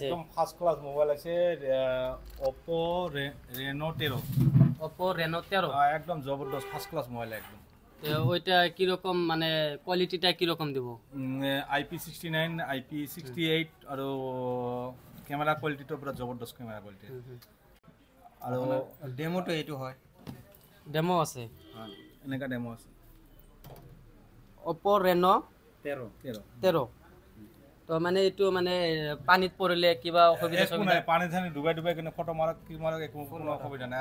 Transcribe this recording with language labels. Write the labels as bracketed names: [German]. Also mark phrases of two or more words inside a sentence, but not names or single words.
[Bangla] একদম [English] first class [Bangla] মোবাইল আছে, Oppo Reno 13। Oppo Reno 13 একদম জবরদস্ত [English] first class mobile [Bangla] একদম। ওইটা কি রকম, মানে কোয়ালিটিটা কি রকম দিব? IP69 IP68 আর [English] camera qualityটা [Bangla] পুরো জবরদস্ত [English] camera quality. [Bangla] আর [Assamese] ডেমোটো এইটো হয়, ডেমো আছে, এনেকা ডেমো আছে। Oppo Reno 13 তো মানে এইটো মানে পানীত পৰিলে কিবা অসুবিধা সুবিধা নাই, পানী ধানি ডুবাই ডুবাই কিনে ফটো মাৰা কি মাৰা একো কোনো অসুবিধা নাই।